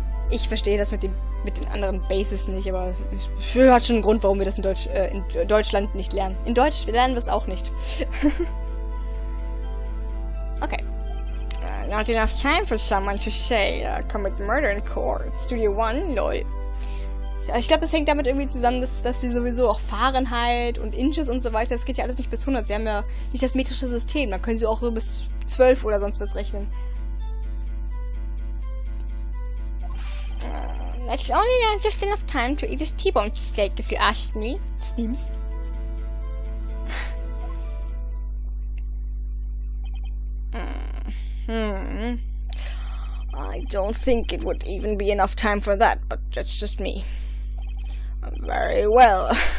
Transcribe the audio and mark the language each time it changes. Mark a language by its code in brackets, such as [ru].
[de] Ich verstehe das mit den anderen Bases nicht, aber es hat schon einen Grund, warum wir das in Deutschland nicht lernen. In Deutsch lernen wir es auch nicht. Okay. [en] Not enough time for someone to say, commit murder in court. Studio One, lol. [de] Ich glaube, das hängt damit irgendwie zusammen, dass die sowieso auch Fahrenheit und Inches und so weiter, das geht ja alles nicht bis 100. Sie haben ja nicht das metrische System, da können sie auch so bis 12 oder sonst was rechnen. [en] That's only just enough time to eat a T-bone steak, if you ask me. Steams. I don't think it would even be enough time for that, but that's just me. Very well.